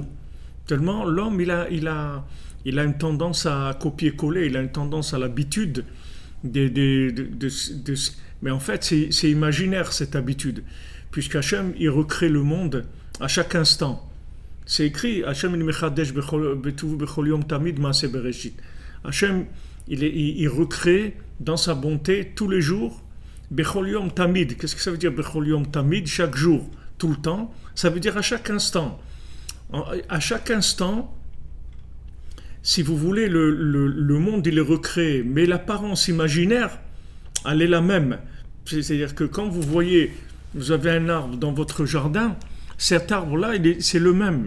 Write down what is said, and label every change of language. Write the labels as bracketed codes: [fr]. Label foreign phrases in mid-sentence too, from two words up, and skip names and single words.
[fr] Tellement, l'homme, il a une tendance à copier-coller, il a une tendance à l'habitude mais en fait, c'est imaginaire cette habitude, puisqu'Hachem, il recrée le monde à chaque instant. C'est écrit, Hachem il [he] מחדש בכל יום תמיד מעשה בראשית. [fr] Hachem, il recrée dans sa bonté tous les jours, [he] בכל יום תמיד. [fr] Qu'est-ce que ça veut dire [he] בכל יום תמיד? [fr] Chaque jour, tout le temps. Ça veut dire à chaque instant. À chaque instant, si vous voulez, le monde, il est recréé, mais l'apparence imaginaire, elle est la même. C'est-à-dire que quand vous avez un arbre dans votre jardin, cet arbre-là, c'est le même.